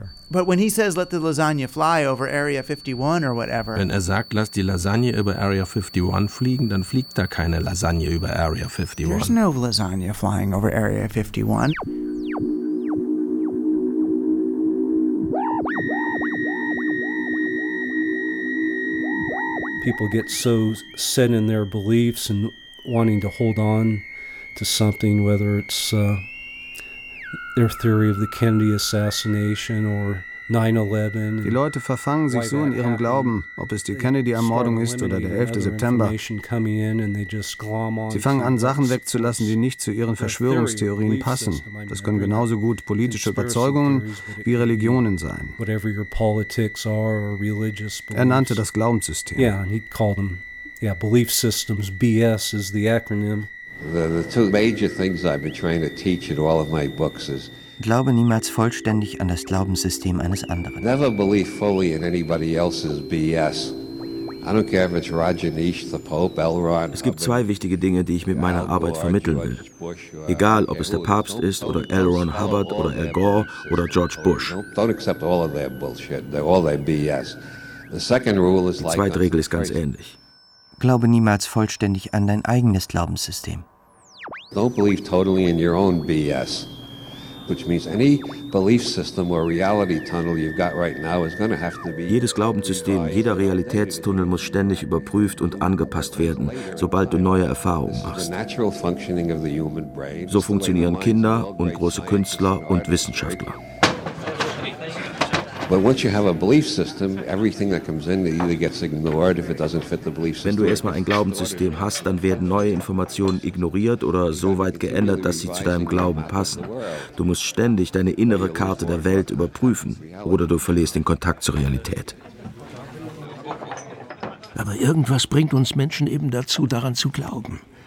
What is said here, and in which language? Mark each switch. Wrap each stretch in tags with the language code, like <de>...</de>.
<en>But when he says, "Let the lasagna fly over Area 51" or whatever,</en> <de>wenn er sagt, lass die Lasagne über Area 51 fliegen, dann fliegt da keine Lasagne über Area 51.</de> <en>There's no lasagna flying over Area 51. People get so set in their beliefs and wanting to hold on to something, whether it's their theory of the Kennedy assassination or 9/11.</en> <de>Die Leute verfangen sich so in ihrem Glauben, ob es die Kennedy-Ermordung ist oder der 11. September. Sie fangen an, Sachen wegzulassen, die nicht zu ihren Verschwörungstheorien passen. Das können genauso gut politische Überzeugungen wie Religionen sein. Er nannte das Glaubenssystem. Ja, und er nannte es Belief Systems, BS ist das Akronym.</de> <en>The two major things I've been trying to teach in all of my books is</en> <de>glaube niemals vollständig an das Glaubenssystem eines anderen.</de> <en>Never believe fully in anybody else's BS. I don't care if it's Rajneesh, the Pope, Elrond.</en> <de>Es gibt zwei wichtige Dinge, die ich mit meiner Arbeit vermitteln will. Egal, ob es der Papst ist oder L. Ron Hubbard oder Al Gore oder George Bush.</de> <en>Don't accept all of their bullshit. They're all their BS. The second rule is like</en> <de>die zweite Regel ist ganz ähnlich. Glaube niemals vollständig an dein eigenes Glaubenssystem.</de> <en>Don't believe totally in your own BS, which means any belief system or reality tunnel you've got right now is going to have to be.</en> <de>Jedes Glaubenssystem, jeder Realitätstunnel muss ständig überprüft und angepasst werden, sobald du neue Erfahrungen machst.</de> <en>Natural functioning of the human brain.</en> <de>So funktionieren Kinder und große Künstler und Wissenschaftler.</de> <en>But once you have a belief system, everything that comes in either gets ignored if it doesn't fit the belief system.</en> <de>Wenn du erstmal ein Glaubenssystem hast, dann werden neue Informationen ignoriert oder so weit geändert, dass sie zu deinem Glauben passen. Du musst ständig deine innere Karte der Welt überprüfen oder du verlierst den Kontakt zur Realität. Aber irgendwas bringt uns Menschen eben dazu, daran zu glauben.</de>